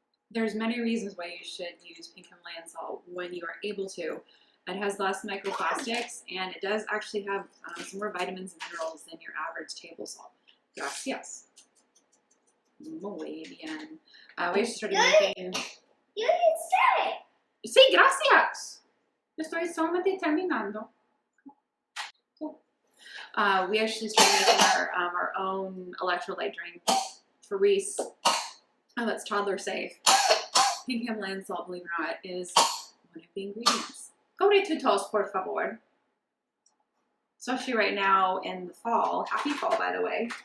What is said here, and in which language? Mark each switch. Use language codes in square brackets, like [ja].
[en] There's many reasons why you should use pink Himalayan salt when you are able to. It has less microplastics, and it does actually have some more vitamins and minerals than your average table salt. Gracias. Muy bien. We actually started making... You didn't say it. [es] Sí, gracias. Estoy solamente terminando. [en] We actually started making our own electrolyte drink for Reese. Oh, that's toddler safe. Pink Himalayan salt, believe it or not, is one of the ingredients. Cobre tu tos, por favor. Especially right now in the fall. Happy fall, by the way.